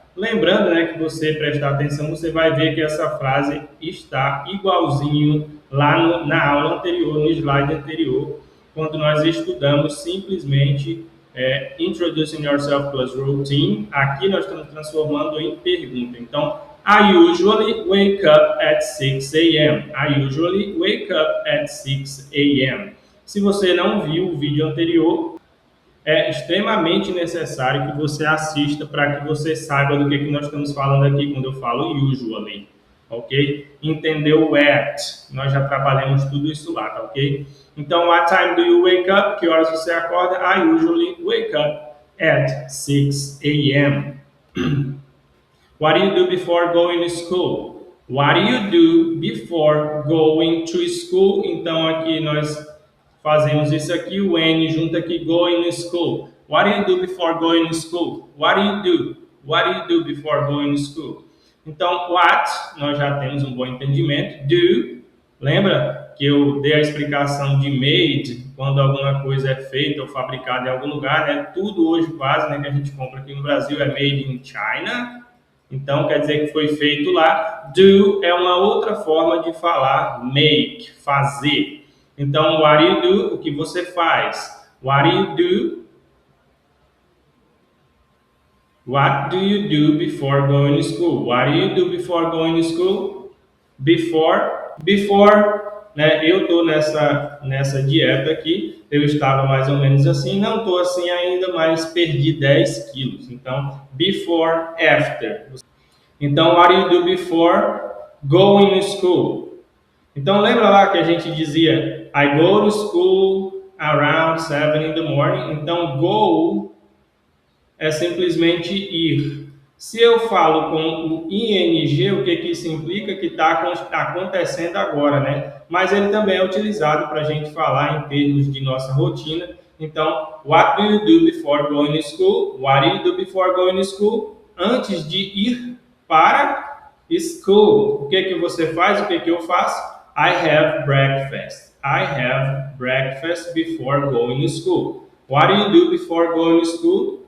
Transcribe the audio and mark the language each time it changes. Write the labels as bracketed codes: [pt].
[pt] Lembrando, né, que você prestar atenção, você vai ver que essa frase está igualzinho lá na aula anterior, no slide anterior, quando nós estudamos simplesmente Introducing Yourself plus Routine. Aqui nós estamos transformando em pergunta. [en] Então, I usually wake up at 6 a.m. I usually wake up at 6 a.m. [pt] Se você não viu o vídeo anterior, é extremamente necessário que você assista para que você saiba do que nós estamos falando aqui quando eu falo usually, ok? Entendeu o at, nós já trabalhamos tudo isso lá, tá ok? [en] Então, what time do you wake up? [pt] Que horas você acorda? [en] I usually wake up at 6 a.m. What do you do before going to school? What do you do before going to school? [pt] Então, aqui nós fazemos isso aqui, o N junto aqui, going to school. [en] What do you do before going to school? What do you do? What do you do before going to school? [pt] Então, what, nós já temos um bom entendimento. Do, lembra que eu dei a explicação de made, quando alguma coisa é feita ou fabricada em algum lugar, né? Tudo hoje quase, né, que a gente compra aqui no Brasil é made in China. Então, quer dizer que foi feito lá. Do é uma outra forma de falar make, fazer. [en] Então, what do you do? [pt] O que você faz? [en] What do you do? What do you do before going to school? What do you do before going to school? Before, né? [pt] Eu estou nessa dieta aqui. Eu estava mais ou menos assim. Não estou assim ainda, mas perdi 10 quilos. Então, before, after. [en] Então, what do you do before going to school? [pt] Então, lembra lá que a gente dizia [en] I go to school around 7 in the morning. [pt] Então, go é simplesmente ir. Se eu falo com o ing, o que isso implica? Que está acontecendo agora, né? Mas ele também é utilizado para a gente falar em termos de nossa rotina. [en] Então, what do you do before going to school? What do you do before going to school? [pt] Antes de ir para school. O que você faz? O que eu faço? [en] I have breakfast. I have breakfast before going to school. What do you do before going to school?